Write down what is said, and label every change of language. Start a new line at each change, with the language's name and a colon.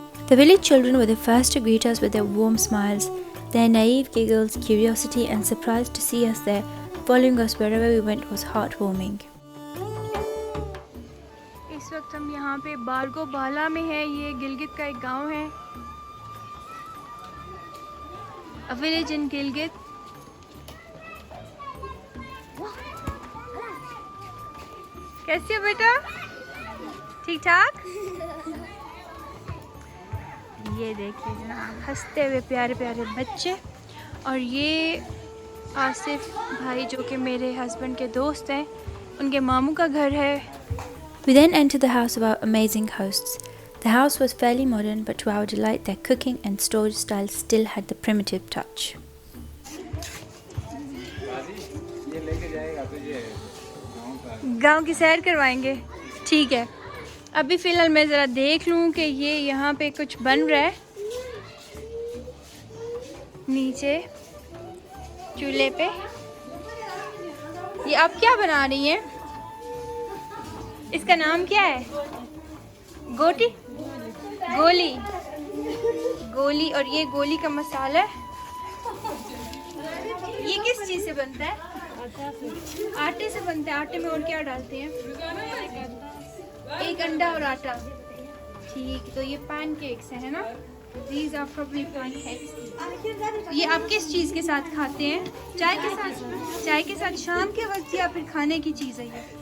English: The village children were the first to greet us with their warm smiles. Their naive giggles, curiosity, and surprise to see us there, following us wherever we went was heartwarming.
Hindi: इस वक्त हम यहाँ पे बारगो बाला में है। ये गिलगित का एक गांव है,
English: A village in Gilgit.
Hindi: कैसी हो बेटा? ठीक ठाक? ये देखिए जनाब, हंसते हुए प्यारे प्यारे बच्चे। और ये आसिफ भाई जो कि मेरे हस्बैंड के दोस्त हैं, उनके मामू का घर है।
English: We then entered the house of our amazing hosts. The house was fairly modern, but to our delight, their cooking and storage style still had the primitive touch.
Hindi: गांव की सैर करवाएंगे, ठीक है। अभी फ़िलहाल मैं ज़रा देख लूँ कि ये यहाँ पे कुछ बन रहा है नीचे चूल्हे पे। ये आप क्या बना रही हैं? इसका नाम क्या है? गोटी, गोली, गोली। और ये गोली का मसाला है। ये किस चीज़ से बनता है? आटे से बनता है। आटे में और क्या डालते हैं? एक अंडा और आटा, ठीक। तो ये पैनकेक्स है ना?
English: These are probably pancakes.
Hindi: ये आप किस चीज़ के साथ खाते हैं? चाय के साथ? चाय के साथ शाम के वक्त या फिर खाने की चीज़ है ये?